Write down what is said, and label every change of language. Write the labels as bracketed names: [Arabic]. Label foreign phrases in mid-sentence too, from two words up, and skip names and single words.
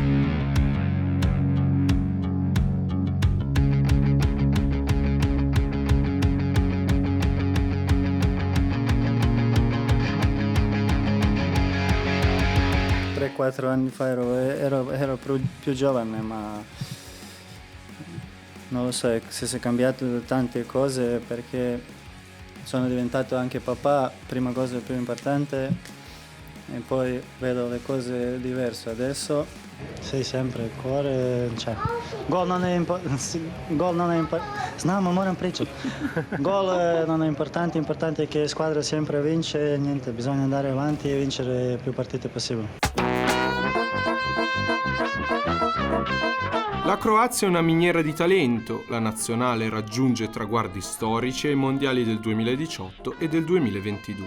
[Italian] Quattro anni fa ero più giovane, ma non lo so, se si è cambiato tante cose perché sono diventato anche papà, prima cosa più importante, e poi vedo le cose diverse adesso. Sei sempre il cuore, cioè, gol non è importante, [Croatian] znamo, moram pričati. [Italian] Gol non è importante è che la squadra sempre vince e niente, bisogna andare avanti e vincere più partite possibili. La Croazia è una miniera di talento, la nazionale raggiunge traguardi storici ai mondiali del 2018 e del 2022.